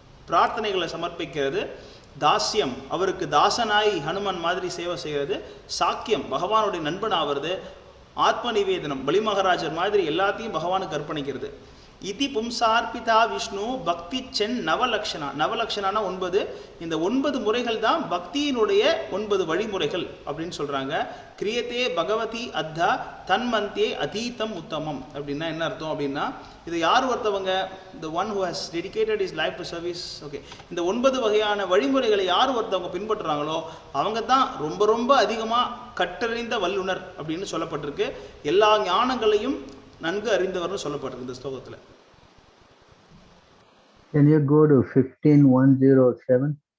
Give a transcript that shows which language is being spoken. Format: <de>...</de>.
<ta>பிரார்த்தனைகளை சமர்ப்பிக்கிறது, தாஸ்யம் அவருக்கு தாசனாய் ஹனுமன் மாதிரி சேவை செய்கிறது, சாக்கியம் பகவானுடைய நண்பன் ஆகிறது, ஆத்ம நிவேதனம் பலி மகாராஜர் மாதிரி எல்லாத்தையும் பகவானுக்கு அர்ப்பணிக்கிறது.</ta> <sa>இதி பும்சார்பிதா விஷ்ணு பக்தி சென் நவலக்ஷணா.</sa> <ta>நவலக்ஷணானா 9. இந்த 9 முறைகள் தான் பக்தியினுடைய 9 வழிமுறைகள் அப்படின்னு சொல்றாங்க.</ta> <sa>கிரியத்தே பகவதி அத்தா தன்மந்தே அதீதம் உத்தமம்.</sa> <ta>அப்படின்னா என்ன அர்த்தம் அப்படின்னா, இது யார் ஒருத்தவங்க,</ta> <en>the one who has dedicated his life to service.</en> <ta>Okay, இந்த 9 வகையான வழிமுறைகளை யார் ஒருத்தவங்க பின்பற்றுறாங்களோ அவங்க தான் ரொம்ப ரொம்ப அதிகமாக கற்றறிந்த வல்லுனர் அப்படின்னு சொல்லப்பட்டிருக்கு. எல்லா ஞானங்களையும் நன்கு அறிந்தவர்னு சொல்லப்பட்டிருக்கு இந்த ஸ்லோகத்தில்.</ta> <en>Can you go to 15:107?</en>